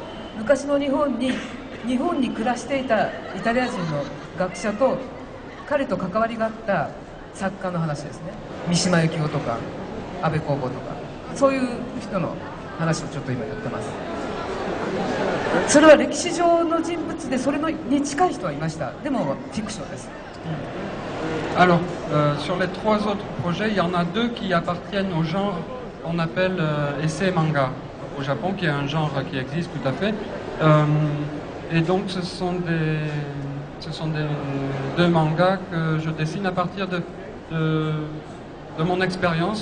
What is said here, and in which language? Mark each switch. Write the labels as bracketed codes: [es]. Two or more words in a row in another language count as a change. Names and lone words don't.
[ja] 昔の日本に暮らしていたイタリア人の学者と彼と関わりがあった作家の話ですね。三島由紀夫とか安部公房とか、そういう人の話をちょっと今やってます。それは歴史上の人物でそれに近い人はいました。でもフィクションです。 [fr] Alors, sur les trois autres projets, il y en a deux qui appartiennent au genre qu'on appelle essai manga au Japon, qui est un genre qui existe tout à fait. Et donc, ce sont deux mangas que je dessine à partir de mon expérience.